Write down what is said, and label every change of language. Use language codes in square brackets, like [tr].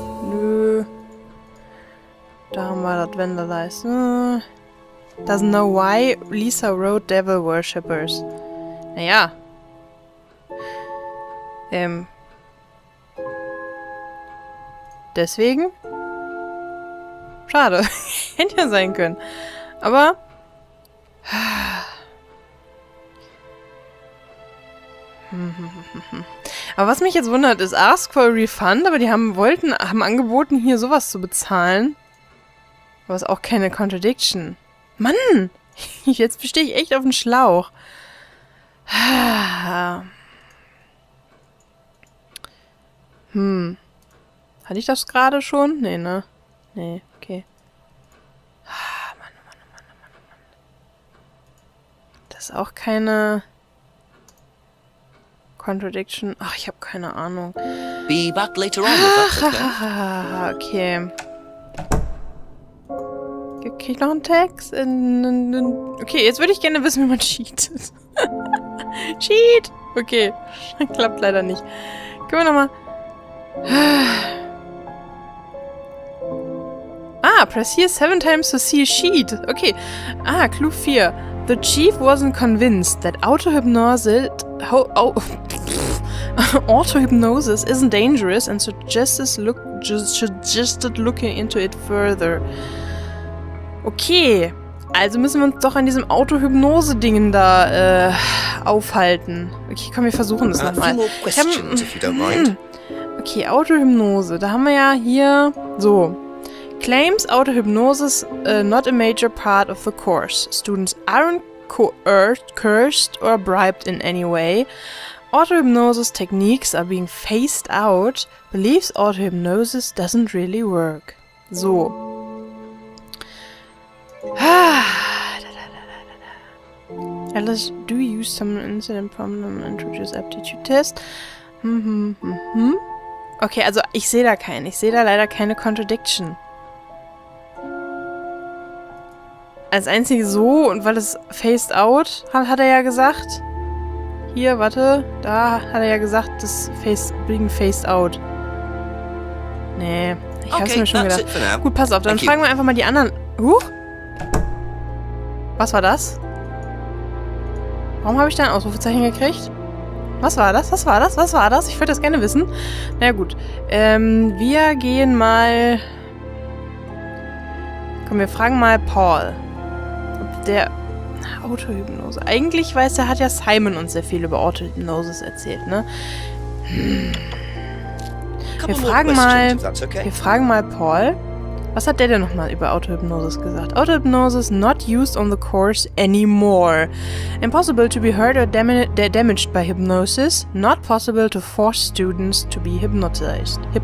[de] Nö. Da haben wir das Vandalize. [en] Doesn't know why Lisa wrote Devil Worshippers. Naja. [de] Deswegen? Schade. Hätte ja sein können. Aber... Aber was mich jetzt wundert, ist [en] Ask for a Refund, [de] aber die haben angeboten, hier sowas zu bezahlen. Aber ist auch keine Contradiction. Mann! Jetzt stehe ich echt auf den Schlauch. Hatte ich das gerade schon? Nee, ne? Nee, okay. Mann. Das ist auch keine... Contradiction. Ach, ich habe keine Ahnung. [en] Be back later on, if that's okay. [de] Okay. Krieg ich noch einen Text? Okay, jetzt würde ich gerne wissen, wie man cheatet. Cheat! Okay. Klappt leider nicht. Können wir nochmal... [en] press here 7 times to see a sheet. Okay. Clue 4. The chief wasn't convinced that auto-hypnosis isn't dangerous and suggested looking into it further. [de] Okay. Also müssen wir uns doch an diesem Auto-Hypnose-Dingen da aufhalten. Okay, komm, wir versuchen das nochmal. [en] Okay, Auto-Hypnose. [de] Da haben wir ja hier... [en] So. Claims auto-hypnosis not a major part of the course. Students aren't coerced, cursed or bribed in any way. Auto-hypnosis techniques are being phased out. Believes auto-hypnosis doesn't really work. So. Alice, do you use some incident problem and introduce aptitude test? [de] Okay, also ich sehe da keinen. Ich sehe da leider keine Contradiction. Als einzige so, und weil es [en] phased out, [de] hat er ja gesagt. Hier, warte, da hat er ja gesagt, das wegen [en] phased out. [de] Nee, ich hab's mir schon gedacht. Gut, pass auf, dann fragen wir einfach mal die anderen. Was war das? Warum habe ich da ein Ausrufezeichen gekriegt? Was war das? Was war das? Was war das? Ich würde das gerne wissen. Na gut. Wir gehen mal... Komm, wir fragen mal Paul. Ob der... Autohypnose. Eigentlich hat ja Simon uns sehr viel über Autohypnosis erzählt, ne? Wir fragen mal Paul. Was hat der denn nochmal über Autohypnosis gesagt? [en] Autohypnosis not used on the course anymore. Impossible to be hurt or damaged by hypnosis. Not possible to force students to be hypnotized.